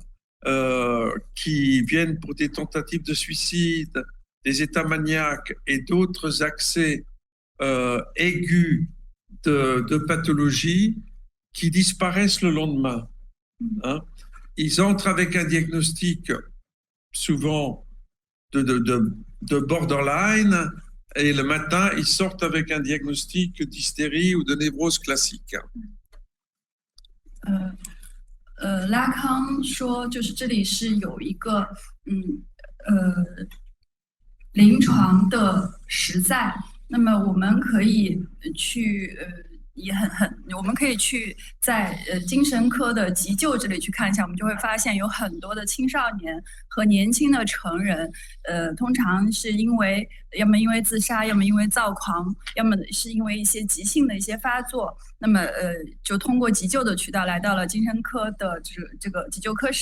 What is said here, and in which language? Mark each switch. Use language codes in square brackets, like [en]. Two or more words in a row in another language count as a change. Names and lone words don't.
[fr] qui viennent pour des tentatives de suicide, des états maniaques et d'autres accès aigus de pathologie qui disparaissent le lendemain. Hein? Ils entrent avec un diagnostic souvent de borderline et le matin, ils sortent avec un diagnostic d'hystérie ou de névrose classique. [zh] 拉康说，就是这里是有一个临床的实在，那么我们可以去我们可以去在精神科的急救这里去看一下，我们就会发现有很多的青少年和年轻的成人，通常是要么因为自杀，要么因为躁狂，要么是因为一些急性的一些发作，那么就通过急救的渠道来到了精神科的这个急救科室。